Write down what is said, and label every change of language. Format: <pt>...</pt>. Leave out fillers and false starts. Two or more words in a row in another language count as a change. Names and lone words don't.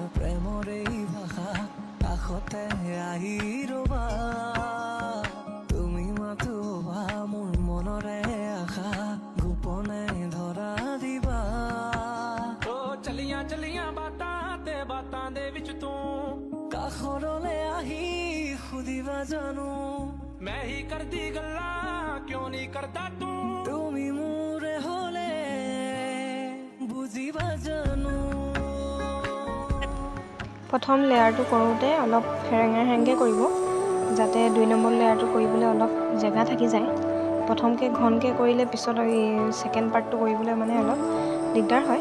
<as>তুমি মাথো মোৰ মনৰে আশা গোপনে ধৰা দিবা।</as> <pa>ਚਲੀਆਂ ਬਾਤਾਂ ਦੇ ਵਿੱਚ ਤੂੰ</pa> <as>কাষৰলে আহি সুধিবা জানো</as> <pa>ਮੈਂ ਹੀ ਕਰਦੀ ਗੱਲਾਂ ਕਿਉਂ ਨਹੀਂ ਕਰਦਾ ਤੂੰ</pa> <as>তুমি মোৰে হলে বুজিবা জানো। প্ৰথম লেয়াৰটো কৰোঁতে অলপ হেৰেঙা কৰিব, যাতে 2 নম্বৰ লেয়াৰটো কৰিবলৈ অলপ জেগা থাকি যায়। প্ৰথমকৈ ঘনকৈ কৰিলে পিছত এই</as> <en>second part</en> <as>কৰিবলৈ মানে অলপ দিগদাৰ হয়।</as>